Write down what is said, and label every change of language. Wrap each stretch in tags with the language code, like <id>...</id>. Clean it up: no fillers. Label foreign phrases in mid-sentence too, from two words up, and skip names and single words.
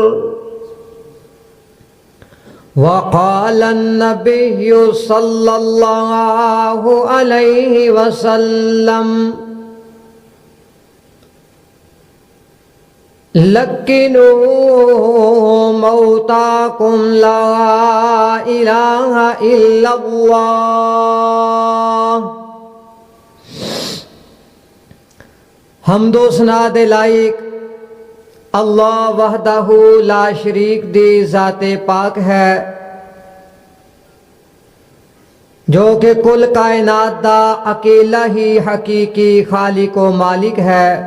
<ar>وقال النبي صلى الله عليه وسلم لقنوا موتاكم لا إله إلا الله.</ar> <pa>حمد و ثنا دے لائق اللہ</pa> <ar>وحده لا شريك</ar> <pa>دی ذات پاک ہے، جو کہ کل کائنات دا اکیلا ہی حقیقی خالق و مالک ہے.</pa>